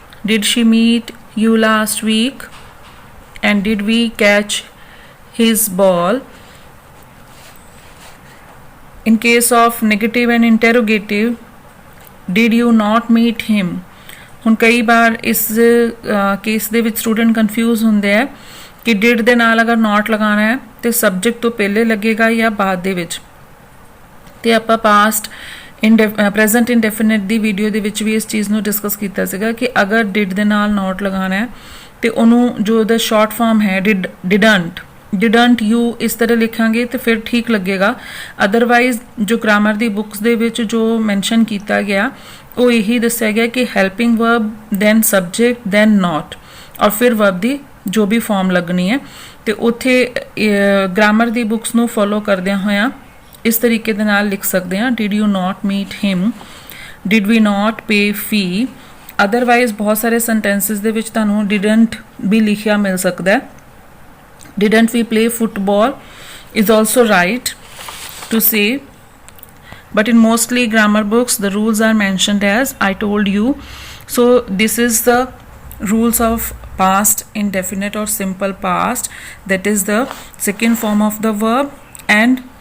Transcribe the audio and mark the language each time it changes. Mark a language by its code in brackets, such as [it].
[en] Did she meet you last week? And did we catch his ball? In case of negative and interrogative, did you not meet him? [pa] ਹੁਣ ਕਈ ਵਾਰ ਇਸ case ਦੇ ਵਿੱਚ student confuse ਹੁੰਦੇ ਆ ਕਿ did ਦੇ ਨਾਲ ਅਗਰ not ਲਗਾਉਣਾ ਹੈ ਤੇ ਸਬਜੈਕਟ ਤੋਂ ਪਹਿਲੇ ਲੱਗੇਗਾ ਜਾਂ ਬਾਅਦ ਦੇ ਵਿੱਚ। ਤੇ ਆਪਾਂ ਪਾਸਟ ਪ੍ਰੈਜ਼ੈਂਟ ਇਨਡੈਫੀਨਿਟ ਦੀ ਵੀਡੀਓ ਦੇ ਵਿੱਚ ਵੀ ਇਸ ਚੀਜ਼ ਨੂੰ ਡਿਸਕਸ ਕੀਤਾ ਸੀਗਾ ਕਿ ਅਗਰ did ਦੇ ਨਾਲ not ਲਗਾਉਣਾ ਹੈ ਤੇ ਉਹਨੂੰ ਜੋ ਉਹਦਾ ਸ਼ਾਰਟ ਫਾਰਮ ਹੈ didn't you ਇਸ ਤਰ੍ਹਾਂ ਲਿਖਾਂਗੇ ਤੇ ਫਿਰ ਠੀਕ ਲੱਗੇਗਾ। ਅਦਰਵਾਈਜ਼ ਜੋ ਗ੍ਰਾਮਰ ਦੀ ਬੁੱਕਸ ਦੇ ਵਿੱਚ ਜੋ ਮੈਂਸ਼ਨ ਕੀਤਾ ਗਿਆ ਉਹ ਇਹੀ ਦੱਸਿਆ ਗਿਆ ਕਿ helping verb then subject then not ਔਰ ਫਿਰ ਵਰਬ ਦੀ ਜੋ ਵੀ ਫਾਰਮ ਲੱਗਣੀ ਹੈ। ਤੇ ਉੱਥੇ ਗ੍ਰਾਮਰ ਦੀ ਬੁੱਕਸ ਨੂੰ ਫੋਲੋ ਕਰਦਿਆਂ ਹੋਇਆਂ ਇਸ ਤਰੀਕੇ ਦੇ ਨਾਲ ਲਿਖ ਸਕਦੇ ਹਾਂ [en] did you not meet him, did we not pay fee। [pa] Otherwise ਬਹੁਤ ਸਾਰੇ ਸੈਂਟੈਂਸਸ ਦੇ ਵਿੱਚ ਤੁਹਾਨੂੰ didn't ਵੀ ਲਿਖਿਆ ਮਿਲ ਸਕਦਾ ਹੈ। [en] Didn't we play football is also right to say, but in mostly grammar books the rules are mentioned as I told you. So this is the rules of past indefinite or simple past, that is the second form of the verb, and